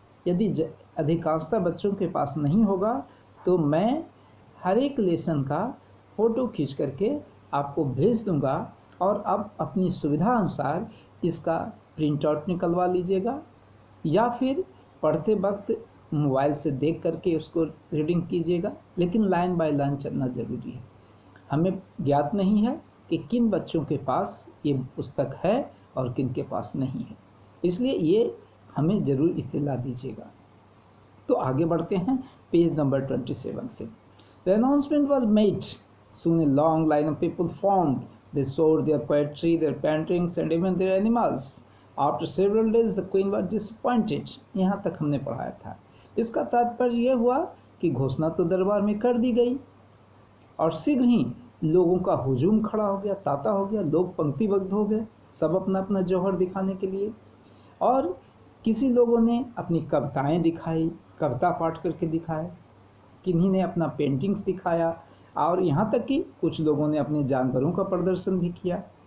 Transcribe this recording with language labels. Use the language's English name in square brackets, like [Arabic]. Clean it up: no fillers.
[Hindi] यदि अधिकांशतः बच्चों के पास नहीं होगा तो मैं हर एक लेसन का फ़ोटो खींच करके आपको भेज दूंगा और आप अपनी सुविधा अनुसार इसका प्रिंट आउट निकलवा लीजिएगा या फिर पढ़ते वक्त मोबाइल से देख करके उसको रीडिंग कीजिएगा, लेकिन [English] line by line [Hindi] चलना ज़रूरी है। हमें ज्ञात नहीं है कि किन बच्चों के पास ये पुस्तक है और किन के पास नहीं है, इसलिए ये हमें ज़रूर इत्तला दीजिएगा। तो आगे बढ़ते हैं पेज नंबर 27 से। [English] The announcement was made, soon a long line of people formed. They showed their poetry, their paintings and even their animals. After several days the queen was disappointed. [Hindi] यहाँ तक हमने पढ़ाया था। इसका तात्पर्य यह हुआ कि घोषणा तो दरबार में कर दी गई और शीघ्र ही लोगों का हुजूम खड़ा हो गया, तांता हो गया, लोग पंक्तिबद्ध हो गए, सब अपना अपना जौहर दिखाने के लिए। और किसी लोगों ने अपनी कविताएं दिखाई, कविता पाठ करके दिखाए, किन्हीं ने अपना पेंटिंग्स दिखाया और यहाँ तक कि कुछ लोगों ने अपने जानवरों का प्रदर्शन भी किया।